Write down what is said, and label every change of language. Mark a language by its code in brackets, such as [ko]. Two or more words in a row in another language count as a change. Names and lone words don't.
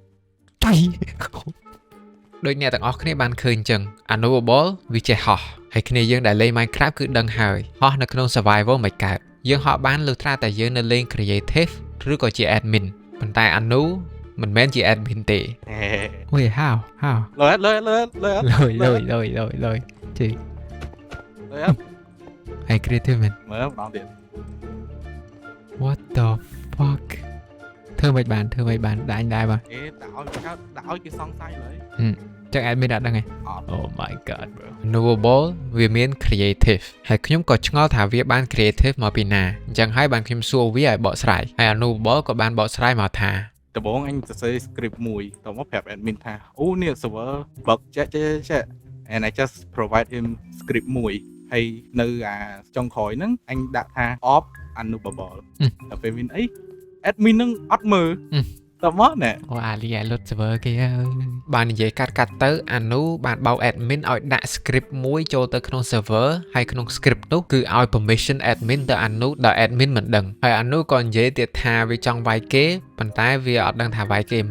[km] ដូចអ្នកទាំងអស់គ្នាបានឃើញអញ្ចឹង Unmovable វាចេះហោះហើយគ្នាយើងដែលលេង Minecraft គឺដឹងហើយហោះនៅក្នុង survival មិនកើតយើងហោះបានលុះត្រាតែយើងនៅលេង creative ឬក៏ជា admin ប៉ុន្តែ Anu មិនមែនជា admin ទេអូយ how លើ ជីហើយ creative មែន មើលម្ដងទៀត [en] What the fuck [km] ធ្វើមិនបានដាញ់ដែរបាទ ដាក់ឲ្យគេសង្ស័យលើ ចឹង admin អត់ដឹងទេ [en] Oh my god bro [km] Unmovable វាមាន creative ហើយខ្ញុំក៏ឆ្ងល់ថាវាបាន creative មកពីណាអញ្ចឹងហើយបានខ្ញុំសួរវាឲ្យបកស្រាយហើយ Unmovable ក៏បានបកស្រាយមកថា ដំបូងអញសរសេរ script មួយតមកប្រាប់ admin ថាអូនេះ [en] server bug [km] ចេះ [en] and I just provide him script [km] មួយហើយនៅចុងក្រោយហ្នឹងអញដាក់ថា off Unmovable តែពេលមានអី admin ហ្នឹងអត់មើលតមកណែ អូអាលីលុត server គេបាននិយាយកាត់ទៅ Anu បានបោក admin ឲ្យដាក់ script មួយចូលទៅក្នុង server ហើយក្នុង script នោះគឺឲ្យ [en] permission admin [km] ទៅ Anu ដល់ admin មិនដឹងហើយ Anu ក៏និយាយទៀតថាវាចង់វាយគេប៉ុន្តែវាអត់ដឹងថាវាយគេមិន